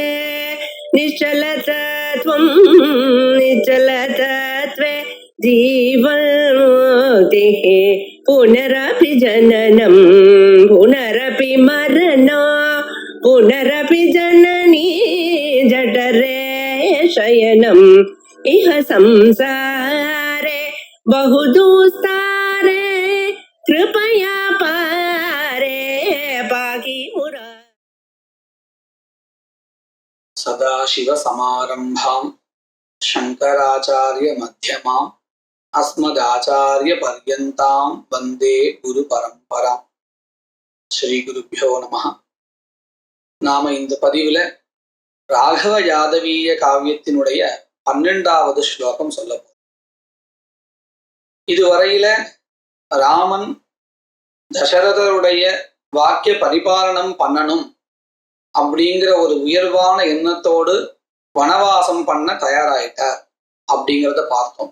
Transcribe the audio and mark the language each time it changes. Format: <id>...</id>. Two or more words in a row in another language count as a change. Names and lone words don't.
<sa>निश्चलतत्वं निश्चलतत्वे जीवन्मुक्तिः पुनरपि जननं पुनरपि मरणं पुनरपि जननी जठरे शयनम् इह संसारे बहुदुस्तारे कृपया पारे पाहि मुरा। सदाशिव समारंभां शंकराचार्य मध्यमाम् अस्मदाचार्य पर्यन्तां वंदे गुरु परंपरा। श्री गुरुभ्यो नमः.</sa> <ta>நாம இந்த பதிவுல ராகவ யாதவீய காவியத்தினுடைய 12வது ஸ்லோகம் சொல்ல போறோம். இதுவரையில ராமன் தசரதருடைய வாக்கிய பரிபாலனம் பண்ணணும் அப்படிங்கிற ஒரு உயர்வான எண்ணத்தோடு வனவாசம் பண்ண தயாராயிட்டார் அப்படிங்கிறத பார்த்தோம்.</ta>